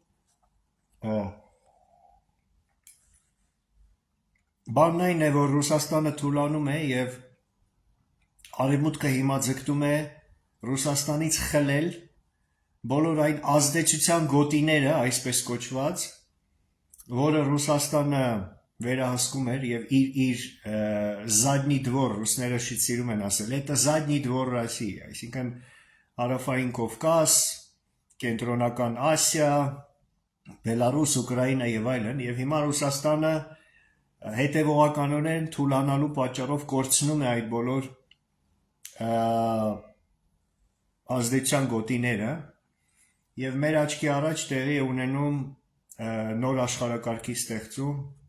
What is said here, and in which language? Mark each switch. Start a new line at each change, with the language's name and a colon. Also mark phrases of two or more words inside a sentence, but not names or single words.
Armenian: Բանն այն է, որ Ռուսաստանը թուլանում է եւ Արևմուտքը հիմա ձգտում է Ռուսաստանից խլել բոլոր այն ազդեցության գոտիները, այսպես կոչված, որը Ռուսաստանը վերահսկում էր եւ իր
Russian: задний двор,
Armenian: ռուսները շիտ սիրում են ասել,
Russian: это задний двор России,
Armenian: այսինքն Հարավային Կովկաս, Կենտրոնական Ասիա, Բելարուս, Ուկրաինա եւ այլն, եւ հիմա Ռուսաստանը հետևողականորեն թուլանալու պատճառով կորցնում է այդ բոլոր ազդեցության գոտիները եւ մեր աչքի առաջ տեղի է ունենում նոր աշխարհակարգի ստեղծում